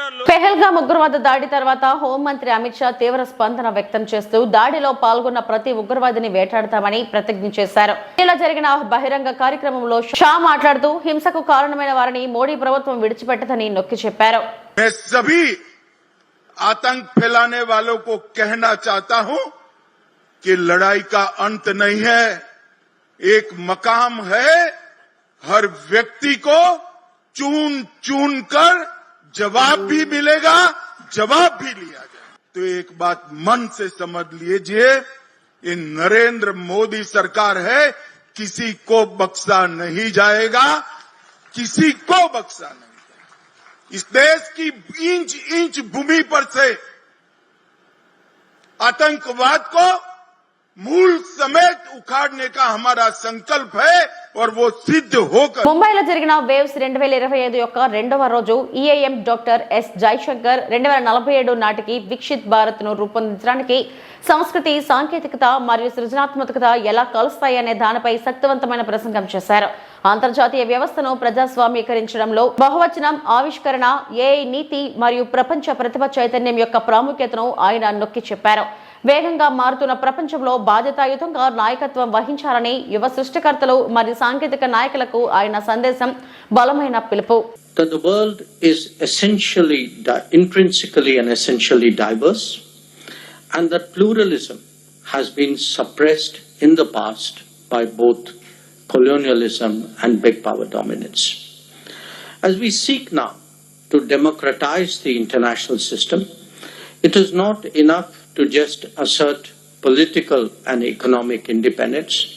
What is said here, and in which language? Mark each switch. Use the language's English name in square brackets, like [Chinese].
[Telugu] పెహల్గాం ఉగ్రవాద దాడి తర్వాత హోంమంత్రి అమిత్ షా తీవ్ర స్పందన వ్యక్తం చేస్తూ దాడిలో పాల్గొన్న ప్రతి ఉగ్రవాదిని వేటాడతామని ప్రతిజ్ఞ చేశారు. ఇలా జరిగిన బహిరంగ కార్యక్రమంలో షా మాట్లాడుతూ హింసకు కారణమైన వారిని మోడీ ప్రభుత్వం విడిచిపెట్టదని నొక్కి చెప్పారు. [Hindi] मैं सभी आतंक फैलाने वालों को कहना चाहता हूं कि लड़ाई का अंत नहीं है, एक मकाम है। हर व्यक्ति को चुन चुन कर जवाब भी मिलेगा, जवाब भी लिया जाए। तो एक बात मन से समझ लीजिए, ये नरेंद्र मोदी सरकार है, किसी को बख्शा नहीं जाएगा, किसी को बख्शा नहीं जाएगा। इस देश की इंच इंच भूमि पर से आतंकवाद को मूल समेत उखाड़ने का हमारा संकल्प है और वो सिद्ध होकर [Telugu] ముంబైలో జరిగిన వేవ్స్ 2025 యొక్క రెండవ రోజు ఈఏఎం డాక్టర్ ఎస్ జైశంకర్ 2047 నాటికి వికసిత్ భారత్ ను రూపొందించడానికి సంస్కృతి, సాంకేతికత మరియు సృజనాత్మకత ఎలా కలుస్తాయనే దానిపై శక్తివంతమైన ప్రసంగం చేశారు. అంతర్జాతీయ వ్యవస్థను ప్రజాస్వామీకరించడంలో బహువచనం, ఆవిష్కరణ, ఏఐ నీతి మరియు ప్రపంచ ప్రతిభ చైతన్యం యొక్క ప్రాముఖ్యతను ఆయన నొక్కి చెప్పారు. వేగంగా మారుతున్న ప్రపంచంలో బాధ్యతాయుతంగా నాయకత్వం వహించాలని యువ సృష్టికర్తలు మరియు సాంకేతిక నాయకులకు ఆయన సందేశం బలమైన పిలుపు. [English] That the world is essentially, intrinsically and essentially diverse, and that pluralism has been suppressed in the past by both colonialism and big power dominance. As we seek now to democratize the international system, it is not enough to just assert political and economic independence.